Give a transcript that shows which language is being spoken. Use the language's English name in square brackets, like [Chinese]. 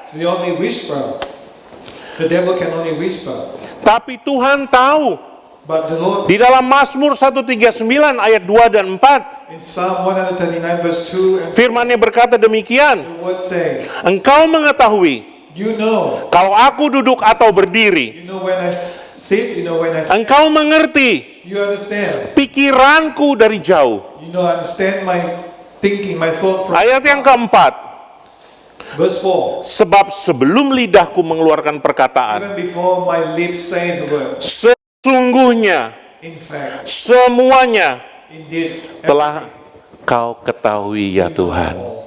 [English] they only whisper. The devil can only whisper. [Indonesian] Tapi Tuhan tahu. [English] But the Lord, [Indonesian] Di dalam Mazmur 139 ayat 2 dan 4, [English] in Psalm 139 verse 2, and [Indonesian] firman-Nya berkata demikian. [English] the word say, [Indonesian] Engkau mengetahui [English] you know. [Indonesian] kalau aku duduk atau berdiri. [English] You know when I sit, you know when I stand. [Indonesian] Engkau mengerti [English] You understand. [Indonesian] pikiranku dari jauh. [English] You know, I understand my thinking, my thought from [Indonesian] Ayat yang keempat. [English] verse 4. [Indonesian] Sebab sebelum lidahku mengeluarkan perkataan, [English] Even before my lips say the word, [Indonesian] sesungguhnya [English] in fact, [Indonesian] semuanya [English] indeed, [Indonesian] telah kau ketahui ya Tuhan.